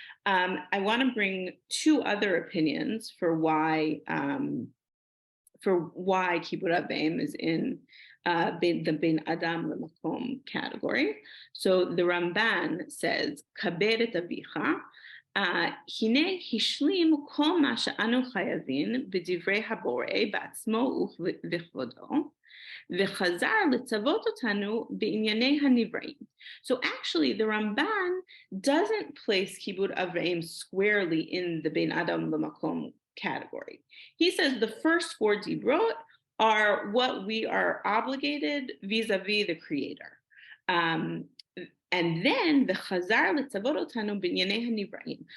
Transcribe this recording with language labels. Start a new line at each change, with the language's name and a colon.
English: I want to bring 2 other opinions for why Kibud Av is in the Ben Adam L'Makom category. So the Ramban says,
Hebrew: "Kabed et avicha הנה השלים כל מה שאנו חייבים בדברי הבורא בעצמו וכבודו, וחזר לצוות אותנו בענייני הנבראים.
English: So actually the Ramban doesn't place Kibud Av squarely in the Ben Adam L'Makom category. He says the first 4 dibrot are what we are obligated vis-a-vis the Creator. And then the
Hebrew: Chazar L'Tzavot Otanu B'Nyanei HaNivraim.